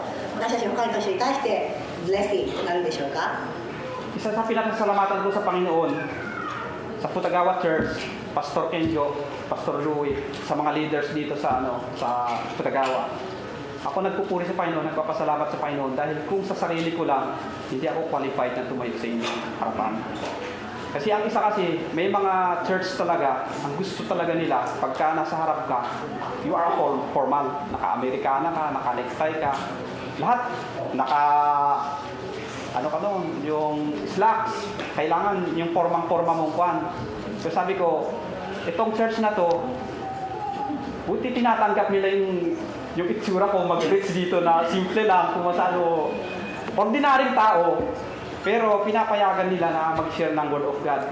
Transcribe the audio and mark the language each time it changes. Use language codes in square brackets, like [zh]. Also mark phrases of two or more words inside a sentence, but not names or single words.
[ja] 私たち他の人に対してブレッシングとなるでしょうか？ [tl] Isa sa pinakasalamatan ko sa Panginoon, sa Futagawa Church, Pastor Kenjo, Pastor Louie, sa mga leaders dito sa Futagawa. Ako nagpupuri sa Panginoon, nagpapasalamat sa Panginoon dahil kung sa sarili ko lang, hindi ako qualified na tumayo sa inyong harapan. Kasi ang isa kasi, may mga church talaga, ang gusto talaga nila, pagka nasa harap ka, [en] you are formal, [tl] naka-Amerikana ka, naka-necktie ka, lahat, yung slacks, kailangan yung formang-forma mong kwan. So sabi ko, itong church na to, buti tinatanggap nila yung itsura ko mag-preach dito na simple lang, kung masano, ordinaryong tao, pero pinapayagan nila na mag-share ng [en] Word of God.